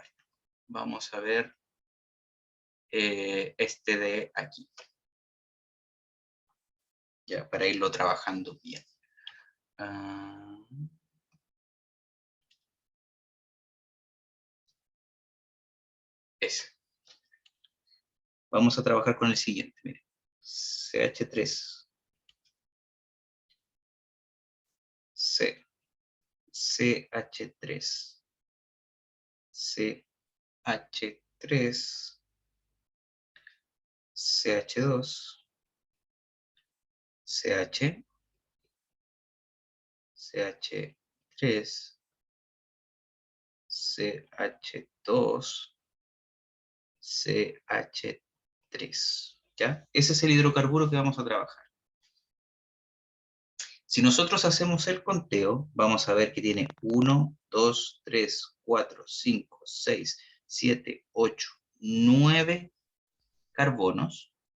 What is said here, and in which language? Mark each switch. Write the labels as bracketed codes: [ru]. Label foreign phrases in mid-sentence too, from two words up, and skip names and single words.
[es] Vamos a ver este de aquí, ya para irlo trabajando bien. Ese. Vamos a trabajar con el siguiente, miren. CH3, C, CH3, CH3, CH2, CH, CH3, CH2, CH3, ¿ya? Ese es el hidrocarburo que vamos a trabajar. Si nosotros hacemos el conteo, vamos a ver que tiene 1, 2, 3, 4, 5, 6, 7, 8, 9 carbonos